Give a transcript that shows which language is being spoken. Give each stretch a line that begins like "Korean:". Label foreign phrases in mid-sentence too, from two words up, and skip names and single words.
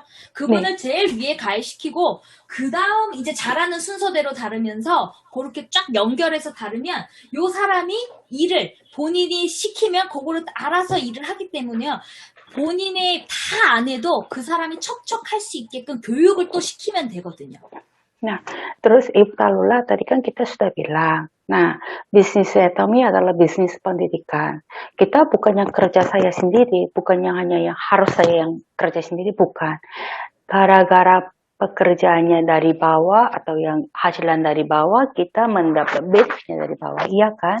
Korean: 그분을 제일 위에 가입시키고 그 다음 이제 잘하는 순서대로 다르면서 그렇게 쫙 연결해서 다르면 요 사람이 일을 본인이 시키면 그거를 알아서 일을 하기 때문에요. 본인의 다 안 해도 그 사람이 척척할 수 있게끔 교육을 또 시키면 되거든요.
Indonesian: Nah, terus Ibu Talula tadi kan kita sudah bilang, nah bisnis Atomy adalah bisnis pendidikan. Kita bukan yang kerja saya sendiri, bukan yang hanya yang harus saya yang kerja sendiri, bukan. Gara-gara pekerjaannya dari bawah atau yang hasilan dari bawah, kita mendapat benefitnya dari bawah, iya kan?